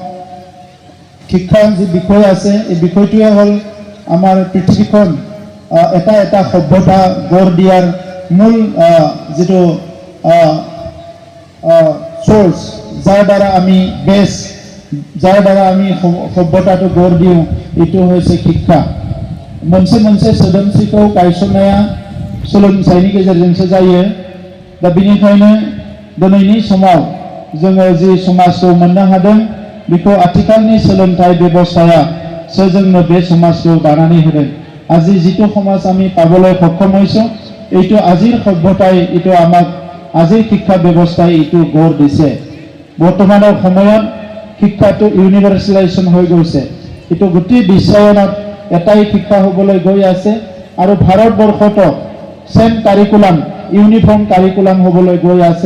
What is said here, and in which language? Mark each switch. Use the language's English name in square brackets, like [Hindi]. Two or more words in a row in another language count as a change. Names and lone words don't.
[Assamese] শিক্ষাৰ যি বিষয় আছে এই বিষয়টোৱে হ'ল আমাৰ পৃথিৱীখন এটা এটা সভ্যতা গঢ় দিয়াৰ মূল যিটো চ'ৰ্চ, যাৰ দ্বাৰা আমি যাৰ দ্বারা আমি সভ্যতাটো গড় দিওঁ, itu হৈছে শিক্ষা। [Bodo] मोनसे सोदोमस्रिखौ गायसननाया सोलोंथाइनि गेजेरजोंसो जायो। दा बेनिखायनो दिनैनि समाव जोङो जि समाजखौ मोननो हादों बेखौ आथिखालनि सोलोंथाइ बेबस्थायासो जोंनो बे समाजखौ दानानै होदों। [Assamese] আজি যিটো সমাজ আমি পাবলৈ সক্ষম হৈছোঁ এইটো আজিৰ সভ্যতাই এইটো আমাক আজিৰ শিক্ষা ব্যৱস্থাই এইটো গঢ় দিছে। বৰ্তমানৰ সময়ত শিক্ষাটো ইউনিভাৰ্চেলাইজেশ্যন হৈ গৈছে। এইটো গোটেই বিশ্বায়নত এটাই শিক্ষা হ'বলৈ গৈ আছে। আৰু ভাৰতবৰ্ষতো [English] same curriculum uniform curriculum [Assamese] হ'বলৈ গৈ আছে।